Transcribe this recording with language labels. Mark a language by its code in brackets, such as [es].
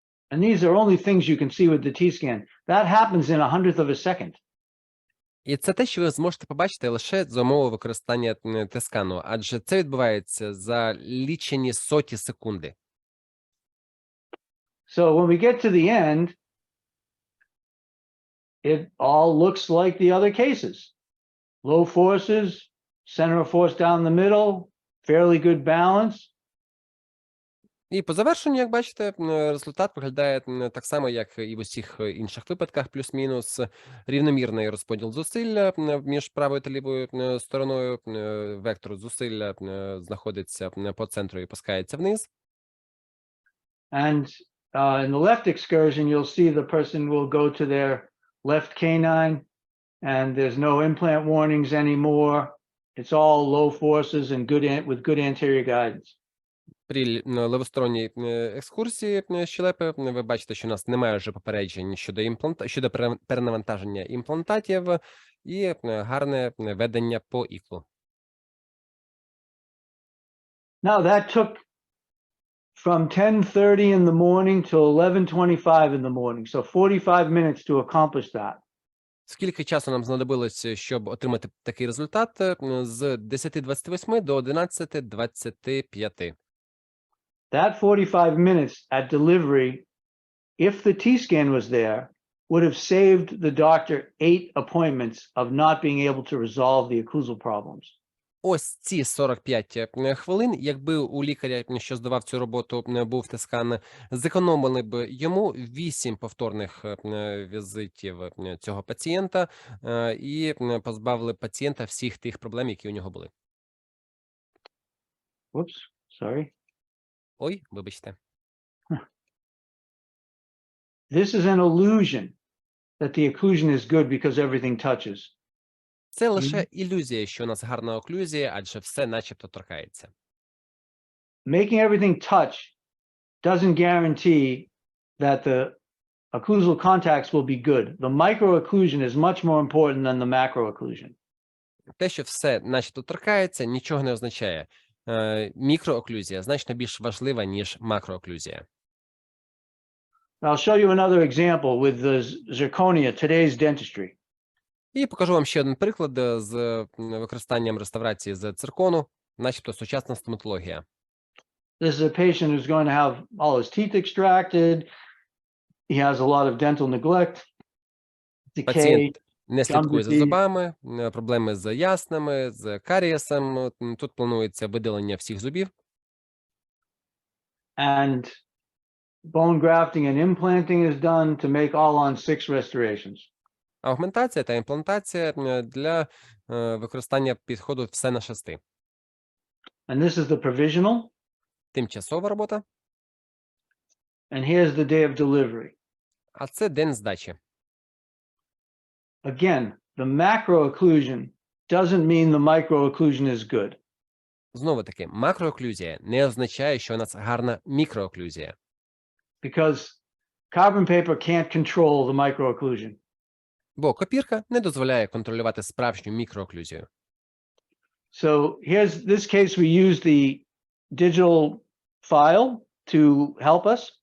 [en] And these are only things you can see with the T-scan. That happens in 1/100 of a second. [uk] І це те, що ви зможете побачити лише за умови використання T-скану, адже це відбувається за лічені соті секунди. [en] So when we get to the end, it all looks like the other cases. Low forces, center of force down the middle, fairly good balance. [uk] І по завершенню, як бачите, результат виглядає так само, як і в усіх інших випадках, плюс-мінус. Рівномірний розподіл зусилля між правою та лівою стороною. Вектор зусилля знаходиться по центру і опускається вниз. [en] And in the left excursion, you'll see the person will go to their left canine, and there's no implant warnings anymore. It's all low forces and with good anterior guidance. [uk] При левосторонній екскурсії щелепи ви бачите, що у нас немає вже попереджень щодо перенавантаження імплантатів і гарне ведення по іклу. [en] Now that took from 10:30 in the morning till 11:25 in the morning, so 45 minutes to accomplish that. [uk] Скільки часу нам знадобилось, щоб отримати такий результат? З 10:28 до 11:25. [en] That 45 minutes at delivery, if the T-scan was there, would have saved the doctor 8 appointments of not being able to resolve the occlusal problems. [uk] Ось ці 45 хвилин, якби у лікаря, що здавав цю роботу, був T-скан, зекономили б йому 8 повторних візитів цього пацієнта і позбавили пацієнта всіх тих проблем, які у нього були. [en] Whoops, sorry. [uk] Ой, вибачте. [en] This is an illusion that the occlusion is good because everything touches. [uk] Це лише ілюзія, що у нас гарна оклюзія, адже все начебто торкається. [en] Making everything touch doesn't guarantee that the occlusal contacts will be good. The micro-occlusion is much more important than the macro-occlusion. [uk] Те, що все начебто торкається, нічого не означає. Мікрооклюзія значно більш важлива, ніж макрооклюзія. [en] I'll show you another example with the zirconia, today's dentistry. [uk] І покажу вам ще один приклад з використанням реставрації з циркону, начебто сучасна стоматологія. [en] This is a patient who's going to have all his teeth extracted. He has a lot of dental neglect, decay, [uk] Пацієнт не слідкує за [en] gum disease. [uk] зубами, проблеми з яснами, з карієсом. Тут планується видалення всіх зубів. [en] And bone grafting and implanting is done to make all-on-6 restorations. [uk] Аугментація та імплантація для використання підходу все на 6. [en] And this is the provisional. [uk] Тимчасова робота, [en] And here's the day of delivery. [uk] а це день здачі. [en] Again, the macro-occlusion doesn't mean the micro-occlusion is good. [uk] Знову таки, макрооклюзія не означає, що у нас гарна мікрооклюзія. [en] Because carbon paper can't control the micro-occlusion. [uk] Бо копірка не дозволяє контролювати справжню мікрооклюзію. [en] So here's this case, we use the digital file to help us.